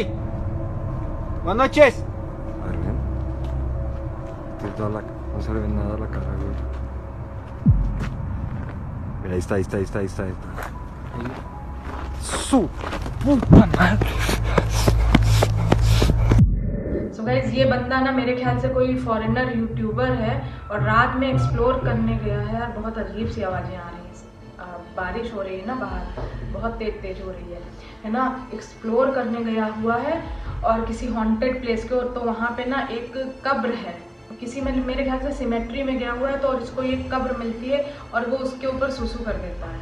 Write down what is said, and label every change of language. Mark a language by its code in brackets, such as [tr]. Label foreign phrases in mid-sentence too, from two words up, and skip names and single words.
[es] Buenas noches. A ver, ven. Tiene toda la... No se le ve nada a la cara, güey. Mira, ahí está, ahí está, ahí está, ahí está, ahí está. ¡Su puta madre! [en] So guys, [hi] ये बंदा ना मेरे ख्याल से कोई [en] foreigner YouTuber [hi] है, और रात में एक्सप्लोर करने गया है। और बहुत अजीब सी आवाज़ें आ रही हैं, बारिश हो रही है ना बाहर, बहुत तेज हो रही है ना। एक्सप्लोर करने गया हुआ है और किसी [en] haunted place [hi] के, और तो वहाँ पे ना एक कब्र है किसी में, मेरे ख्याल से सिमेट्री में गया हुआ है, तो और इसको एक कब्र मिलती है और वो उसके ऊपर सुसु कर देता है।